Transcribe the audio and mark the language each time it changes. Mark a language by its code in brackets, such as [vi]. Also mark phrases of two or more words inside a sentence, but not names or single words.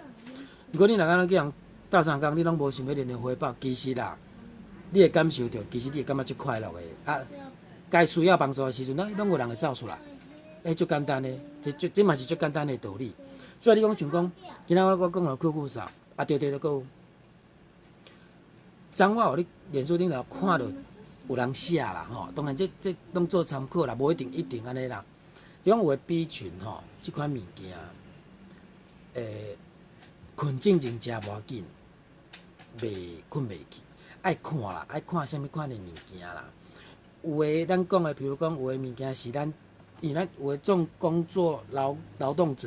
[nan] 如果你若去人斗3工，你拢无想要任何回报，其实啦，你会感受到，其实你会感觉足快乐的。该需要帮助的时阵，拢有人会走出来。足简单的，这嘛是足简单的道理。所以你讲像讲，今仔我讲了酷扫，对，阁有。昨我互你脸书顶头看到有人写啦吼，当然这当做参考啦，无一定安尼啦。伊讲有诶 B 群吼，即款物件，困静静食无要紧，困袂去，爱看啦，爱看啥物款诶物件啦。有诶，咱讲诶，比如讲有诶物件是咱，因为咱有诶种工作劳动者。